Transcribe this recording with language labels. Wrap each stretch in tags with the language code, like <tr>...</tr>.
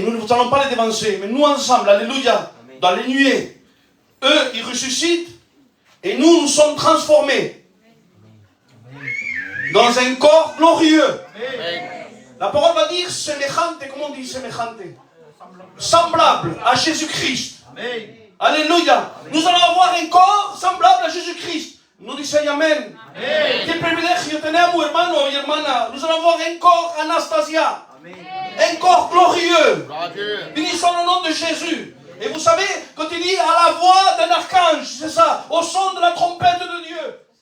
<fr>Nous ne allons pas les dévancer, mais nous ensemble, alléluia, dans les nuées, eux, ils ressuscitent, et nous sommes transformés dans un corps glorieux. La parole va dire</fr> <es>semejante,</es> <fr>comment on dit</fr> <es>semejante?</es> <fr>Semblable à Jésus-Christ. Alléluia. Nous allons avoir un corps semblable à Jésus-Christ. Nous disons Amen.</fr> <es>Quel privilegio tenemos, hermano y hermana.</es> <fr>Nous allons avoir un corps Anastasia. Un corps glorieux. Béni soit le nom de Jésus. Et vous savez, quand il dit à la voix d'un archange, c'est ça, au son de la trompette de Dieu.</fr>